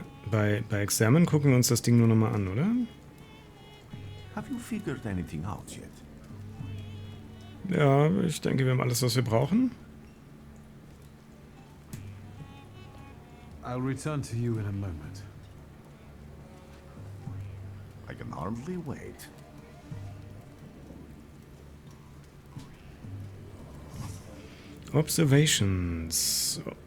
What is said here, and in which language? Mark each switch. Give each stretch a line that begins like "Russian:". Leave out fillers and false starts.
German: Bei Examen gucken wir uns das Ding nur nochmal an, oder?
English: Have you figured anything out yet?
German: Ja, ich denke, wir haben alles, was wir brauchen.
English: I'll return to you in a moment. I can hardly wait. Observations.